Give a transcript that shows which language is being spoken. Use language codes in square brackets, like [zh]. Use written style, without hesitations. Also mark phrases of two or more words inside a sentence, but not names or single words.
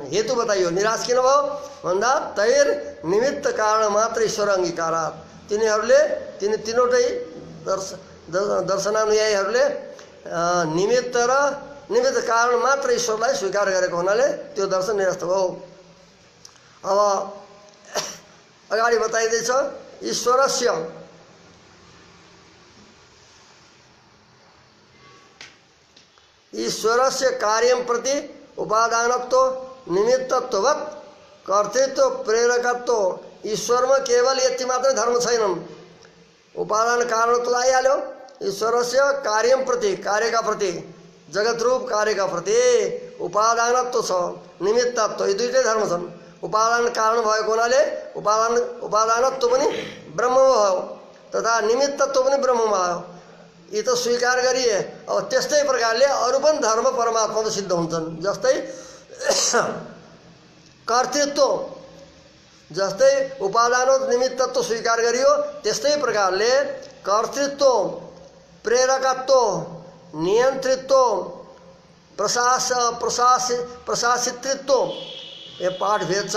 [ne] हेतु बताइयो, निराश किन भयो भन्दा [sa] तैर निमित्त कारण मात्र ईश्वर अङ्गीकारात्। [ne] तिनीहरूले तीनवटै दर्शनानुयायीहरूले निमित्त र निमित्त कारण मात्र ईश्वरलाई स्वीकार गरेको हुनाले त्यो दर्शन निरस्त भयो। अब अगाडि बताइँदैछ [sa] ईश्वरस्य कार्यं प्रति उपादानत्व निमित्तत्ववत् कर्तृत्व प्रेरकत्व। [ne] ईश्वरमा केवल यति मात्रै धर्म छैनन्, उपादान कारण त आइहाल्यो। [sa] ईश्वरस्य कार्यं प्रति, [ne] कार्यका प्रति, जगत रूप कार्यका प्रति उपादानत्व छ, निमित्तत्व, यी दुईटै धर्म छन्। उपादान कारण भएको हुनाले उपादानत्व पनि ब्रह्ममा भयो तथा निमित्तत्व पनि ब्रह्ममा भयो। यी त स्वीकार गरिए। अब त्यस्तै प्रकारले अरू पनि धर्म परमात्मामा सिद्ध हुन्छन्। जस्तै कर्तृत्व, जस्तै उपादान निमित्तत्व स्वीकार गरियो, त्यस्तै प्रकारले कर्तृत्व, प्रेरकत्व, नियन्त्रित्व, प्रशासितृत्व, ये पाठ भेद छ।